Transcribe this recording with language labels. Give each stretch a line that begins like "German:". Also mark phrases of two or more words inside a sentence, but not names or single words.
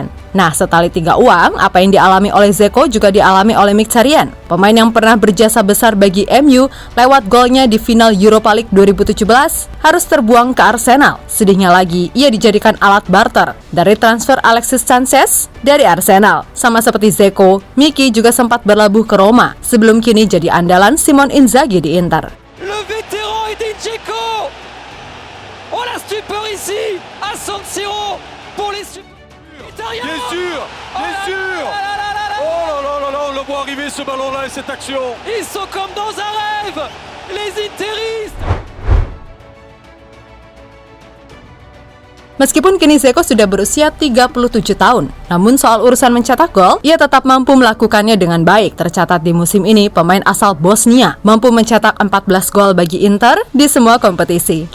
Indonesian: Nah, setali 3 uang, apa yang dialami oleh Dzeko juga dialami oleh Mkhitaryan, pemain yang pernah berjasa besar bagi MU lewat golnya di final Europa League 2017, harus terbuang ke Arsenal. Sedihnya lagi, ia dijadikan alat barter dari transfer Alexis Sanchez dari Arsenal. Sama seperti Dzeko, Miki juga sempat berlabuh ke Roma, sebelum kini jadi andalan Simone Inzaghi di Inter.
French: Le vétéran Edin Dzeko. Oh la stupeur ici à San Siro pour les Bien sûr, bien sûr. Oh là là là, on le voit arriver ce ballon-là et cette action. Ils sont comme dans un rêve, les interistes.
Indonesian: Meskipun kini Dzeko sudah berusia 37 tahun, namun soal urusan mencetak gol, ia tetap mampu melakukannya dengan baik. Tercatat di musim ini, pemain asal Bosnia mampu mencetak 14 gol bagi Inter di semua kompetisi.